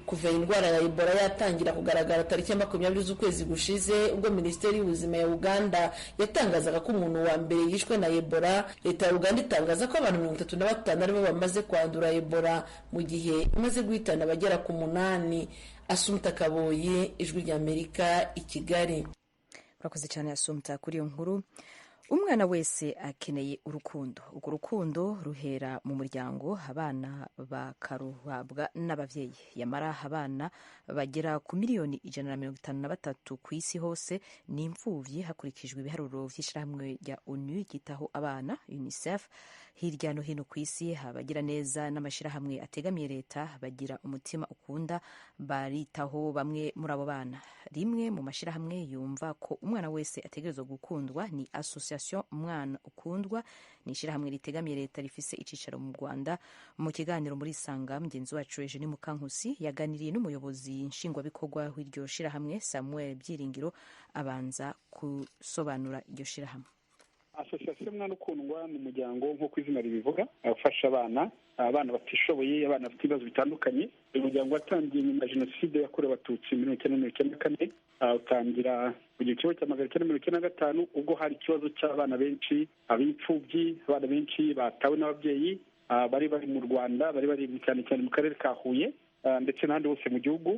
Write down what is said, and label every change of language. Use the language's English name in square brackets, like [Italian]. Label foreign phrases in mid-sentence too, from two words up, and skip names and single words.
[Kinyarwanda] Kuva indwara ya Ebola yatangira kugaragara tariki 20 z'ukwezi gushize ubwo Minisiteri y'Ubuzima ya Uganda yatangazaga ko umuntu wa mbere yishwe na Ebola, leta ya Uganda itangaza ko abantu 35 aribo bamaze kwandura Ebola mu gihe imaze guhitana abagera ku 8. Asumta Kaboye, Ijwi ry'Amerika, i Kigali. [Rundi] Urakoze cyane Asumta kuri iyo nkuru. Umwana wese akeneye urukundo. Urwo rukundo ruhera mu muryango, abana bakaruhabwa n'abavyeyi. Yamara abana bagera ku miliyoni 153 ku isi hose ni imfuvyi hakurikijwe ibiharuro vy'ishirahamwe rya ONU ryitaho abana UNICEF. Hirya no hino ku isi abagira neza n'amashirahamwe ategamiye leta bagira umutima ukunda, baritaho bamwe muri abo bana. Rimwe mu mashirahamwe yumva ko umwana wese ategerezwa gukundwa ni Association Umwana Ukundwa, ni ishirahamwe ritegamiye leta rifise icicaro mu Rwanda. Mu kiganiro muri Sanga, mugenzi wacu Eugenie Mukankusi yaganiriye n'umuyobozi nshingwabikorwa w'iryo shirahamwe Samuel Byiringiro abanza gusobanura iryo shirahamwe. [Kinyarwanda] Association Umwana Ukundwa ni umuryango nk'uko izina ribivuga afasha abana batishoboye, abana bafite ibibazo bitandukanye. Uyu muryango watangiye nyuma ya Jenoside yakorewe Abatutsi muri 1994, utangira mu gihe cya 1995 ubwo hari ikibazo cy'abana benshi, ab'imfubyi, abana benshi batawe n'ababyeyi bari mu Rwanda, bari cyane cyane mu karere ka Huye ndetse n'ahandi hose mu gihugu.